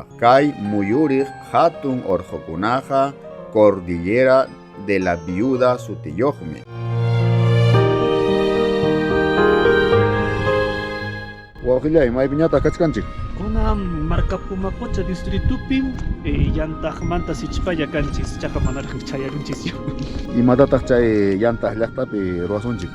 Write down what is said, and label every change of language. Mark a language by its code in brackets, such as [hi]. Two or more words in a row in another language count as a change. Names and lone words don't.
[qu] Kay muyuriq hatun orqokunaqa Cordillera de la Viuda sutiyuqmi. Wawqillay, maypiñata kachkanchik? Kunam Marcapomacocha distritupi yantaqmanta sichpaya kanchis, chaqa manaraq chayarunchis. Imatataq chay yantak llaqtapi ruwasunchik?